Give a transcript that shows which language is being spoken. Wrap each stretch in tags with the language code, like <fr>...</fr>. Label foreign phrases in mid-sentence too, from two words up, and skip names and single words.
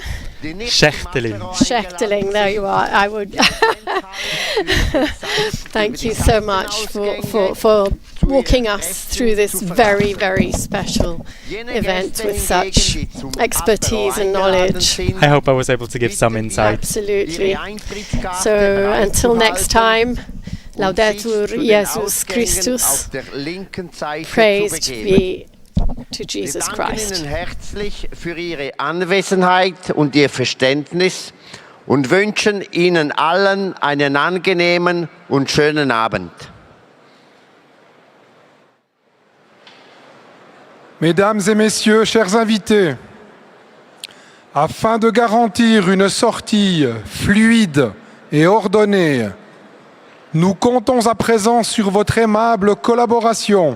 <en>Schechteling, there you are. I would thank you so much for walking us through this very, very special event with such expertise and knowledge. I hope I was able to give some insight. Absolutely. So until next time,</en> <la>Laudetur Jesus Christus.</la> <en>Praised be to Jesus Christ.</en> <de>Wir danken Ihnen herzlich für Ihre Anwesenheit und Ihr Verständnis und wünschen Ihnen allen einen angenehmen und schönen Abend.</de> <fr>Mesdames et messieurs, chers invités, afin de garantir une sortie fluide et ordonnée, nous comptons à présent sur votre aimable collaboration.</fr>